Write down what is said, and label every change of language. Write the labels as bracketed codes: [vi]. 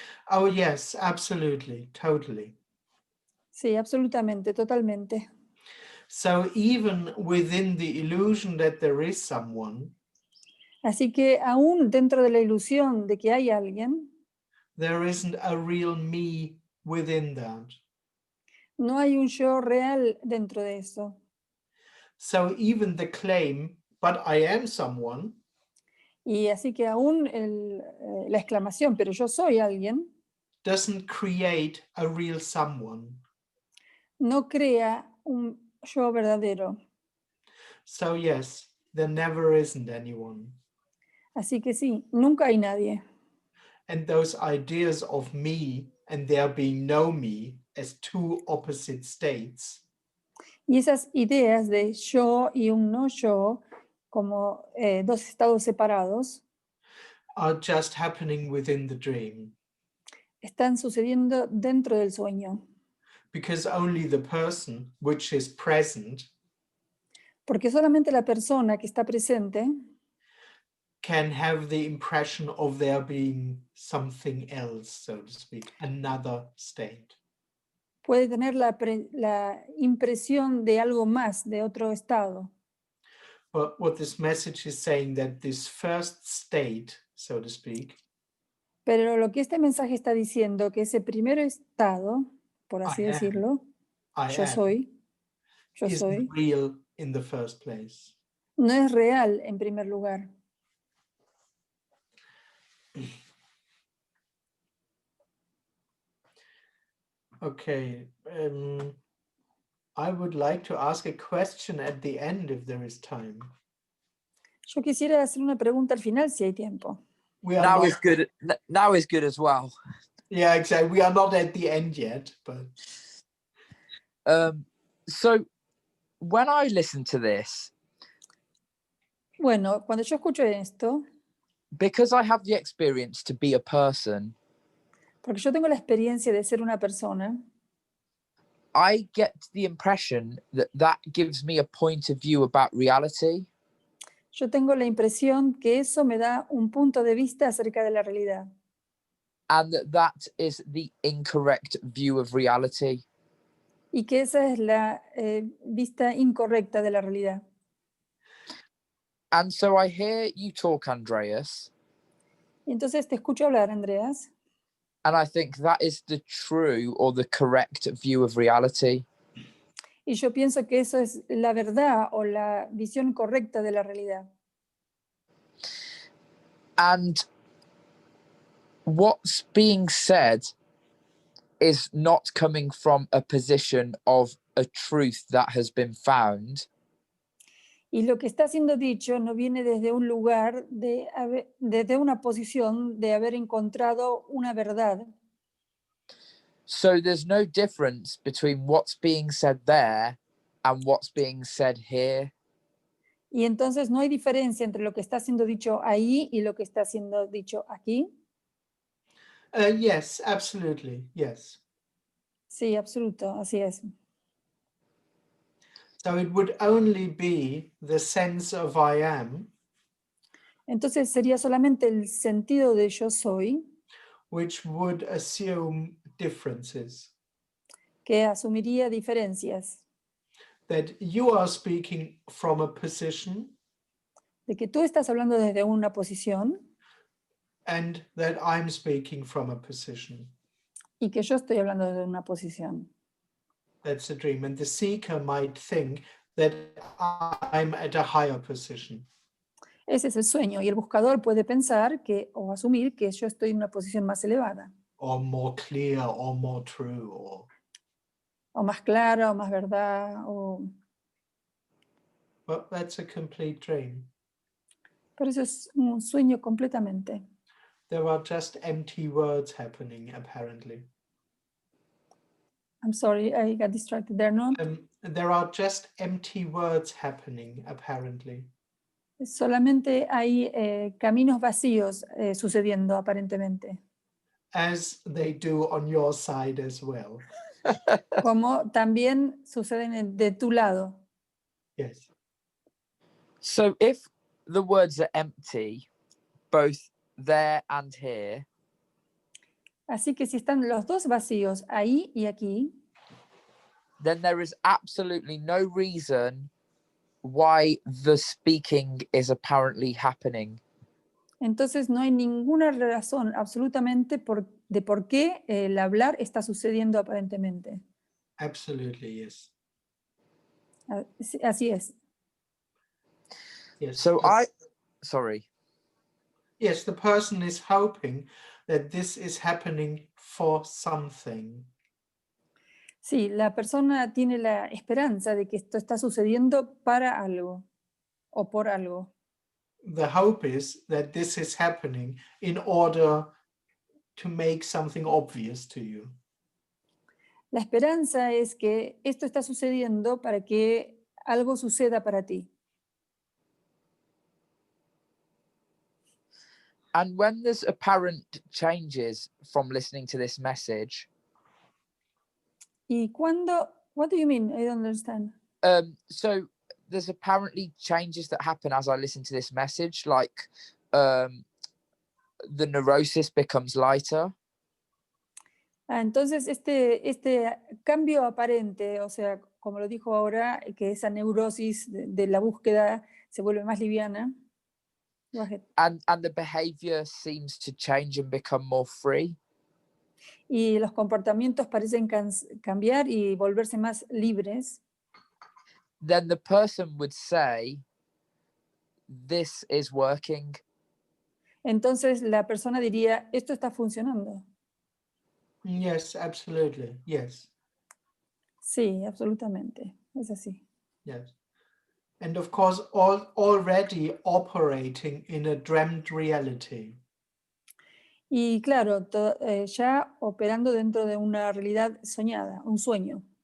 [en] Oh yes, absolutely, totally. [es] Sí, absolutamente, totalmente. [en] So even within the illusion that there is someone, [es] Así que aún dentro de la ilusión de que hay alguien, [en] there isn't a real me within that. [es] no hay un yo real dentro de eso. [en] So even the claim, but I am someone, [es] Y así que aún la exclamación, pero yo soy alguien, [en] doesn't create a real someone. [es] no crea un yo verdadero. [en] So yes, there never isn't anyone. [es] Así que sí, nunca hay nadie. [en] And those ideas of me and there being no me as two opposite states [es] Y esas ideas de yo y un no yo, como dos estados separados, [en] are just happening within the dream, [es] están sucediendo dentro del sueño. [en] because only the person which is present [es] Porque solamente la persona que está presente [en] can have the impression of there being something else, so to speak, another state. [es] puede tener la impresión de algo más, de otro estado. [en] But what this message is saying, that this first state, so to speak, [es] Pero lo que este mensaje está diciendo, que ese primer estado, por así [en] I am, [es] decirlo, [en] I [es] yo [en] am, [es] soy, [en] isn't real in the first place. [es] no es real en primer lugar. [en] Okay, I would like to ask a question at the end if there is time. [es] Yo quisiera hacer una pregunta al final si hay tiempo. [en] We are Now not, is good. Now is good as well. yeah, exactly. We are not at the end yet, but So when I listen to this, [es] Bueno, cuando yo escucho esto, [en] because I have the experience to be a person, [es] porque yo tengo la experiencia de ser una persona, [en] I get the impression that that gives me a point of view about reality. [es] yo tengo la impresión que eso me da un punto de vista acerca de la realidad. [en] And that is the incorrect view of reality. [es] Y que esa es la vista incorrecta de la realidad. [en] And so I hear you talk, Andreas, [es] Y entonces te escucho hablar, Andreas, [en] and I think that is the true or the correct view of reality. [es] y yo pienso que eso es la verdad o la visión correcta de la realidad. [en] And what's being said is not coming from a position of a truth that has been found, [es] Y lo que está siendo dicho no viene desde un lugar, desde una posición de haber encontrado una verdad. [en] so there's no difference between what's being said there and what's being said here. [es] Y entonces no hay diferencia entre lo que está siendo dicho ahí y lo que está siendo dicho aquí. [en] yes, absolutely, yes. [es] Sí, absoluto, así es. [en] So it would only be the sense of I am, [es] Entonces sería solamente el sentido de yo soy [en] which would assume differences. [es] que asumiría diferencias. [en] That you are speaking from a position [es] De que tú estás hablando desde una posición [en] and that I'm speaking from a position. [es] y que yo estoy hablando desde una posición. [en] That's the dream. And the seeker might think that I'm at a higher position. [es] Ese es el sueño y el buscador puede pensar que o asumir que yo estoy en una posición más elevada. [en] Or more clear or more true. [es] O más clara o más verdad. [en] But that's a complete dream. [es] Pero eso es un sueño completamente. [en] There are just empty words happening, apparently. I'm sorry, I got distracted there, no? There are just empty words happening, apparently. [es] Solamente hay caminos vacíos sucediendo aparentemente. [en] As they do on your side as well. [es] Como también suceden de tu lado. [en] Yes. So if the words are empty, both there and here, [es] Así que si están los dos vacíos ahí y aquí, [en] then there is absolutely no reason why the speaking is apparently happening. [es] entonces no hay ninguna razón absolutamente de por qué el hablar está sucediendo aparentemente. [en] Absolutely, yes. [es] Así es. [en] Yes. So sorry. Yes, the person is hoping that this is happening for something. [es] Sí, la persona tiene la esperanza de que esto está sucediendo para algo. o por algo. [en] The hope is that this is happening in order to make something obvious to you. [es] La esperanza es que esto está sucediendo para que algo suceda para ti. [en] And when there's apparent changes from listening to this message, [es] ¿Y cuándo? [en] What do you mean? I don't understand. so there's apparently changes that happen as I listen to this message, like the neurosis becomes lighter. [es] Entonces, este cambio aparente, o sea, como lo dijo ahora, que esa neurosis de la búsqueda se vuelve más liviana. [en] Go ahead. And the behavior seems to change and become more free. [es] Y los comportamientos parecen cambiar y volverse más libres. [en] Then the person would say, this is working. [es] Entonces la persona diría, esto está funcionando. [en] Yes, absolutely. Yes. [es] Sí, absolutamente. Es así. [en] Yes. And of course, already operating in a dreamt reality. [es] Y claro, ya operando dentro de una realidad soñada, un sueño.